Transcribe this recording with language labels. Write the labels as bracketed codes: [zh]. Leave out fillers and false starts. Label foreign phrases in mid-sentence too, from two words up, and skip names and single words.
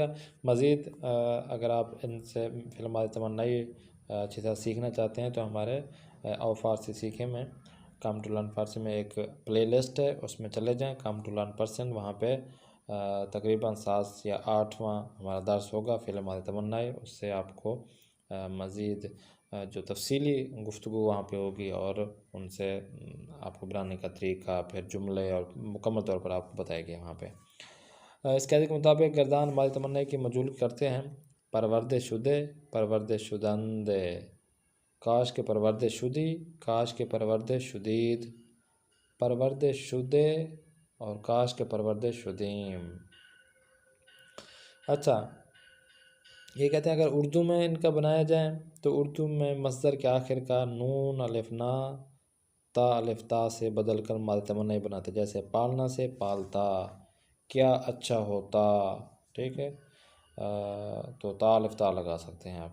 [ur] مزید اگر آپ ان سے فعل ماضی تمنائی اچھی طرح سیکھنا چاہتے ہیں تو ہمارے او فارسی سیکھیں میں کام ٹو لرن فارسی میں ایک پلے لسٹ ہے، اس میں چلے جائیں، کام ٹو لرن پرسن، وہاں پہ تقریباً 7 یا 8واں ہمارا درس ہوگا فعل ماضی تمنائی۔ اس سے آپ کو مزید جو تفصیلی گفتگو وہاں پہ ہوگی اور ان سے آپ کو بنانے کا طریقہ، پھر جملے اور مکمل طور پر آپ کو بتائے گئے وہاں پہ۔ اس قاعدے کے مطابق گردان ماضی تمنائی کی مجهول کرتے ہیں: [fa] پرورد شدے، پرورد شدند، کاش کے پرورد شدی، کاش کے پرورد شدید، پرورد شدے اور کاش کے پرورد شدیم۔ [ur] اچھا، یہ کہتے ہیں اگر اردو میں ان کا بنایا جائے تو اردو میں مصدر کے آخر کا نون الف نا تا الف تا سے بدل کر ماضی تمنائی بناتے، جیسے پالنا سے پالتا، کیا اچھا ہوتا، ٹھیک ہے، تو تا الف تا لگا سکتے ہیں آپ۔